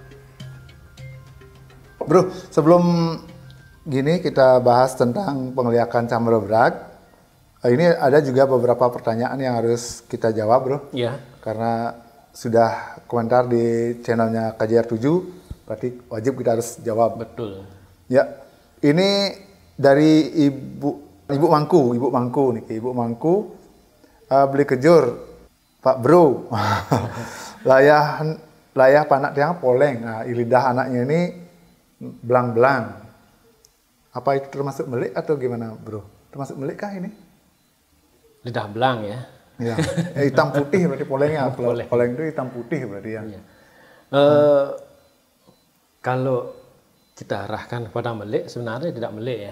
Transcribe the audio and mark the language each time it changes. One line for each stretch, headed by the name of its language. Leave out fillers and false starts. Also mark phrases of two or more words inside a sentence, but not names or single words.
Indonesian: Bro, sebelum gini kita bahas tentang pengeliakan Canberra Berag. Ini ada juga beberapa pertanyaan yang harus kita jawab, Bro. Iya. Karena sudah komentar di channelnya KJR 7, berarti wajib kita harus jawab. Betul. Ya, ini dari Ibu Mangku nih, Ibu Mangku. Beli Kejur, Pak Bro.
Balinese: layah panak tiang poleng.
Indonesian: Nah, lidah anaknya ini belang-belang. Apa itu termasuk melik atau gimana, Bro? Termasuk melik kah ini? Lidah belang ya. Ya, hitam putih berarti polengnya. Poleng itu hitam putih berarti ya. Iya. Kalau kita arahkan pada melik, sebenarnya tidak melik ya.